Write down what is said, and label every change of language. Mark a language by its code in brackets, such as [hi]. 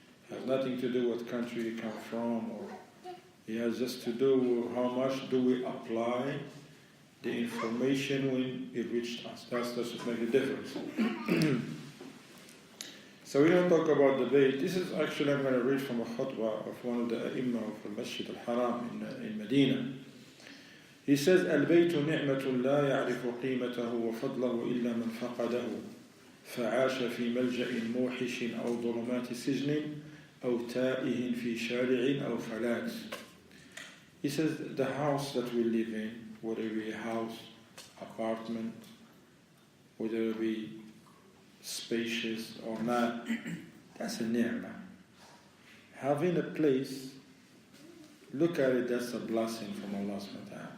[en] It has nothing to do what country you come from, or it has just to do with how much do we apply the information when it reached us. That's what makes a difference. So we don't talk about debate. This is actually, I'm going to read from a khutbah of one of the A'immah of the Masjid al-Haram in Medina. He says, [ar] البيت نعمة لا يعرف قيمته وفضله إلا من فقده فعاش في ملجأ موحش أو ظلمات سجن أو تائه في شارع أو فلات. [en] He says, the house that we live in, whether it be a house, apartment, whether it be spacious or not, that's a ni'mah. Having a place, look at it, that's a blessing from Allah subhanahu wa ta'ala.